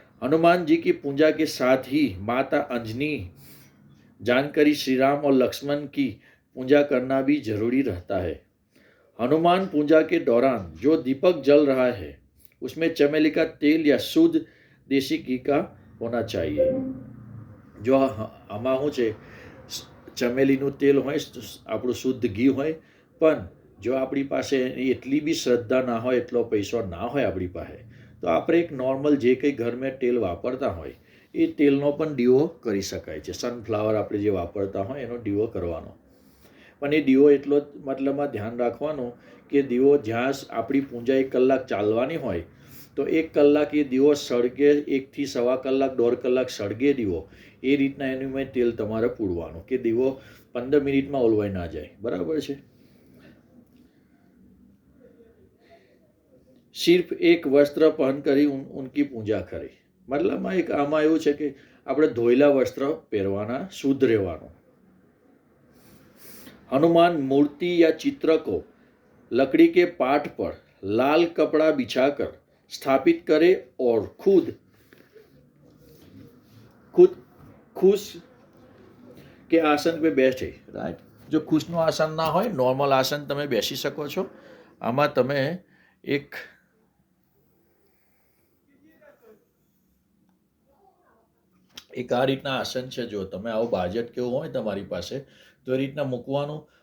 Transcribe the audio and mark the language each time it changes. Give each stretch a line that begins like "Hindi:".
Hindi: हनुमान जी की पूजा के साथ ही माता अंजनी, जानकारी, श्री राम और लक्ष्मण की पूजा करना भी जरूरी रहता है. हनुमान पूजा के दौरान जो दीपक जल रहा है उसमें चमेली का तेल या शुद्ध देसी घी का होना चाहिए.
Gujarati: जो आमा શું છે, ચમેલીનું તેલ હોય, આપણું શુદ્ધ ઘી હોય, પણ જો આપણી પાસે એટલી બી શ્રદ્ધા ના હોય, એટલો પૈસો ના હોય આપણી પાસે, તો આપણે એક નોર્મલ જે કંઈ ઘરમાં તેલ વાપરતા હોય એ તેલનો પણ દીવો કરી શકાય છે. સનફ્લાવર આપણે જે વાપરતા હોય એનો દીવો કરવાનો. પણ એ દીવો એટલો મતલબમાં ધ્યાન રાખવાનું કે દીવો જ્યાં આપણી પૂજા 1 કલાક ચાલવાની હોય તો 1 કલાક એ દીવો સળગે, 1 થી સવા કલાક, 1.5 કલાક સળગે દીવો, એ રીતના એનું તેલ તમારે પૂરવાનું કે દીવો 15 મિનિટમાં ઓલવાઈ ના જાય. બરાબર છે.
Hindi: સિર્ફ એક વસ્ત્ર પહન કરી ઉનકી પૂજા કરી.
Gujarati: મતલબમાં એક આમાં એવું છે કે આપણે ધોયેલા વસ્ત્ર પહેરવાના, શુદ્ધ રહેવાનું.
Hindi: हनुमान मूर्ति या चित्र को लकड़ी के पाट पर लाल कपड़ा बिछाकर स्थापित करे और खुद खुश के आसन पे बैठे.
English: Right.
Gujarati: जो खुशનું આસન ના હોય, નોર્મલ આસન તમે બેસી શકો છો. આમાં તમે એક આ રીતના આસન છે. જો તમે આવું બાજટ કેવું હોય તમારી પાસે તો એ રીતના મૂકવાનું.